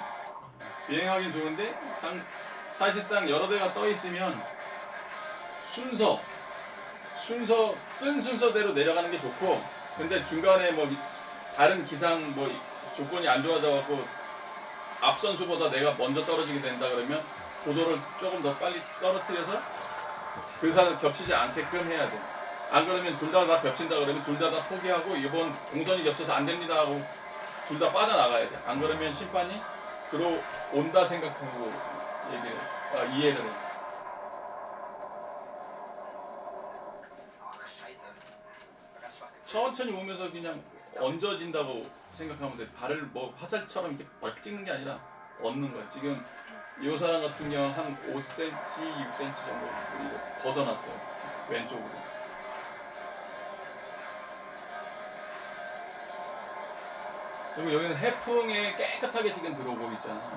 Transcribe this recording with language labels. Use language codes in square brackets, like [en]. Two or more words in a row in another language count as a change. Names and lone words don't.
[ko] 비행하긴 좋은데 사실상 여러 대가 떠 있으면 뜬 순서대로 내려가는 게 좋고 근데 중간에 뭐 다른 기상 뭐 조건이 안 좋아져 갖고 앞 선수보다 내가 먼저 떨어지게 된다 그러면 고도를 조금 더 빨리 떨어뜨려서 그 사람 겹치지 않게끔 해야 돼. 안 그러면 둘 다 겹친다 그러면 둘 다 포기하고 이번 동선이 겹쳐서 안 됩니다 하고 둘 다 빠져나가야 돼. 안 그러면 심판이 들어온다 생각하고 이해를 해. [de] Ach, scheiße. War ganz schwach. [ko] 천천히 오면서 그냥 얹어진다고 생각하면 돼. 발을 뭐 화살처럼 이렇게 막 찍는 게 아니라 얹는 거야. 지금 이 사람 같은 경우 한 5cm, 6cm 정도 이렇게 벗어났어요. 왼쪽으로. 그리고 여기는 해풍에 깨끗하게 지금 들어오고 있잖아.